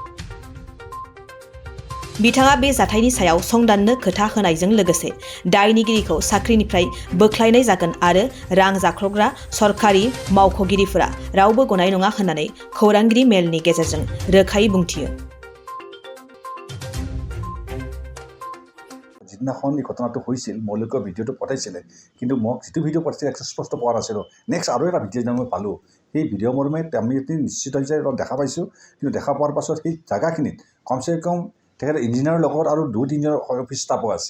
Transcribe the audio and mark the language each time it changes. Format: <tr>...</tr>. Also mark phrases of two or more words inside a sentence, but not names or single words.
<brx>बिथाङा बे जाथायनि सायाव संदाननो खोथा होनायजों लोगोसे दायनिगिरिखौ साख्रिनिफ्राय बोख्लायनाय जागोन आरो रां जाख्ल'ग्रा सरकारि मावख'गिरिफोरा रावबो गनाय नङा होननानै खौरांगिरि मेलनि गेजेरजों रोखायै बुंथियो।</brx> <as>যিদিনাখন এই ঘটনাটো হৈছিল মৌলিক ভিডিঅ'টো পঠাইছিলে, কিন্তু মোক যিটো ভিডিঅ' পঠাইছিলে একদম স্পষ্ট পোৱা নাছিলোঁ। নেক্সট আৰু এটা ভিডিঅ' মই পালোঁ, সেই ভিডিঅ' মৰ্মে আমি নিশ্চিত হৈছে দেখা পাইছোঁ, কিন্তু দেখা পোৱাৰ পাছত সেই জেগাখিনিত কমচে কম তেখেতে ইঞ্জিনিয়াৰৰ লগত আৰু 2-3জন অফিচ ষ্টাফো আছিল।</as>